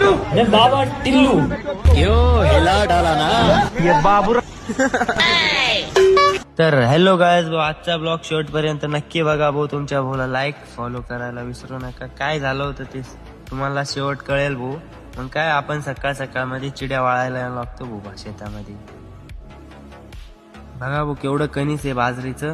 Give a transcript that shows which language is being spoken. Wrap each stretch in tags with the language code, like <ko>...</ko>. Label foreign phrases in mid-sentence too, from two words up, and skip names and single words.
<hi>अरे बाबा टिल्लू क्यों हिला डाला ना ये बाबू.</hi> <mr>तर</mr> <en>hello guys</en> <mr>भाऊ, आजचा ब्लॉग शेवटपर्यंत नक्की बघा भाऊ. तुमच्या भाऊला</mr> <en>like follow</en> <mr>करायला विसरू नका. काय झालं होतं ते तुम्हाला शेवट कळेल भाऊ. मग काय, आपण सकाळ सकाळ मध्ये चिड्या वाळायला लागतो भाऊ शेतामध्ये. बघा भाऊ केवढं कणीस आहे बाजरीचं.</mr>